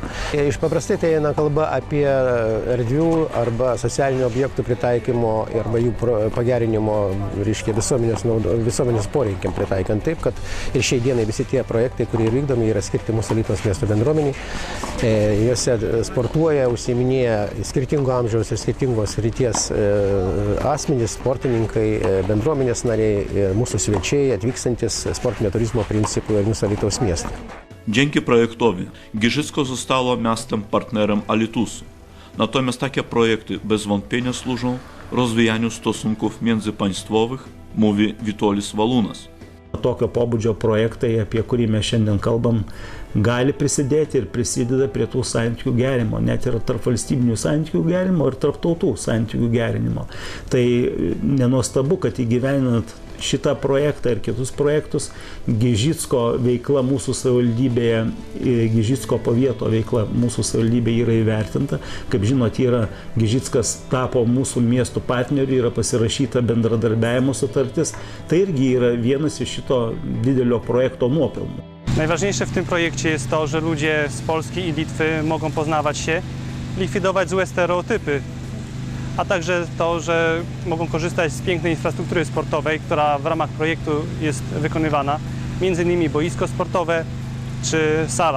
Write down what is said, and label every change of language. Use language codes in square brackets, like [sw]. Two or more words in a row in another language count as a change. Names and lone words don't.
[lt] Iš paprastai tai eina kalba apie erdvių arba socialinių objektų pritaikymo arba jų pagerinimo, reiškia, visuomenės poreikiam pritaikant taip, kad ir šiai dienai visi tie projektai, kurie vykdomi, yra skirti mūsų Alytaus miesto bendruomeniai. Juose sportuoja, užsiiminėja skirtingo amžiaus ir skirtingos ryties asmenys, sportininkai, bendruomenės nariai, mūsų svečiai atvykstantis sportinio turizmo principų ir mūsų Alytaus miestą. [pl] Dzięki projektowi Giżycko zostało miastem partnerem Alytusu. Natomiast takie projekty bez wątpienia służą rozwijaniu stosunków międzypaństwowych, mówi Vitolis Valunas. [lt] Tokio pobūdžio projektai, apie kurį mes šiandien kalbam, gali prisidėti ir prisideda prie tų santykių gerinimo, net ir tarp valstybinių santykių gerinimo ir tarp tautų santykių gerinimo. Tai nenuostabu, kad įgyveninant šitą projektą ir kitus projektus, Gižicko veikla mūsų savivaldybėje, Gižicko pavieto veikla mūsų savivaldybėje yra įvertinta. Kaip žinot, Gižickas tapo mūsų miestų partneriu, yra pasirašyta bendradarbiavimo sutartis. Tai irgi yra vienas iš šito didelio projekto nuopelnų. [pl] Najważniejsze w tym projekcie jest to, że ludzie z Polski i Litwy mogą poznawać się, likwidować złe stereotypy, a także to, że mogą korzystać z pięknej infrastruktury sportowej, która w ramach projektu jest wykonywana, m.in. boisko sportowe czy sala.